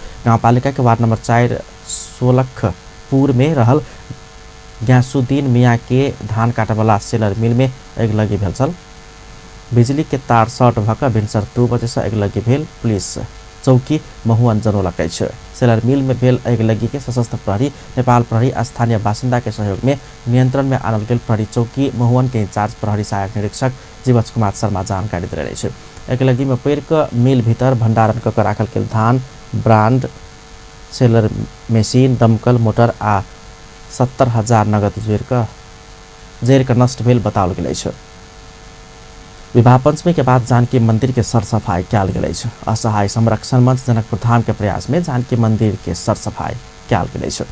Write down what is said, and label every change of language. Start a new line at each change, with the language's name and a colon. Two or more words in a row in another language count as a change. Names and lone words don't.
Maithili: गाउँपालिका के वार्ड नंबर 4 सोलखपुर में रहल ग्यासुद्दीन मियाँ के धान काटवाला सेलर मिल में आगलगी भेल छल। बिजली के तार शॉर्ट भक भिनसर 2 बजे से आगलगी भेल, पुलिस चौकी महुवन जनौलकै छ। सेलर मिल में भेल आगलगी के सशस्त्र प्रहरी, नेपाल प्रहरी, स्थानीय बासिंदा के सहयोग में नियंत्रण में आनल गेल। प्रहरी चौकी महुवन के इंचार्ज प्रहरी सहायक निरीक्षक जीवज कुमार शर्मा जानकारी दिले छ। आगलगी में पैर मिल भीतर भंडारण कर राखल गेल धान, ब्रांड, सेलर मेसिन, दमकल मोटर आ 70,000 नगद जरिकर नष्ट भेल बताओल गेल छ। विवाह पंचमी के बाद जानकी मंदिर के सरसफाई कैल गेल छ। असहाय संरक्षण मंच जनकपुर धाम के प्रयास में जानकी मंदिर के सरसफाई कैल गेल छ।